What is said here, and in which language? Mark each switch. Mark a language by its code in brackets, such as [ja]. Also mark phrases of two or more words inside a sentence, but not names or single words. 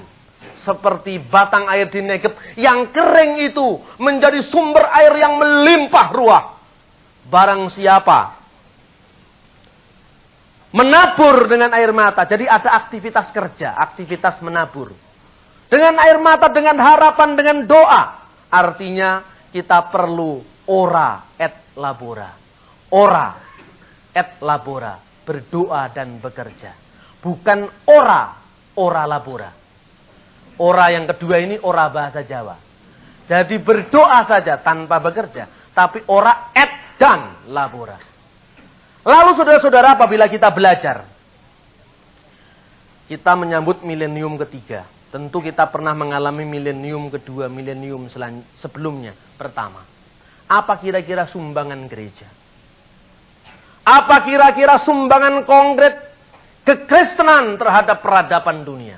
[id] Seperti batang air di Negeb yang kering itu menjadi sumber air yang melimpah ruah. Barang siapa menabur dengan air mata. Jadi ada aktivitas kerja, aktivitas menabur. Dengan air mata, dengan harapan, dengan doa. Artinya kita perlu [la] ora et labora. Ora et labora. [id] Berdoa dan bekerja. Bukan [la] ora labora. [id] Ora yang kedua ini ora bahasa Jawa. Jadi berdoa saja tanpa bekerja. Tapi [la] ora et [id] dan labora. Lalu saudara-saudara apabila kita belajar. Kita menyambut milenium ketiga. Tentu kita pernah mengalami milenium kedua, milenium sebelumnya, pertama. Apa kira-kira sumbangan gereja? Apa kira-kira sumbangan konkret kekristenan terhadap peradaban dunia?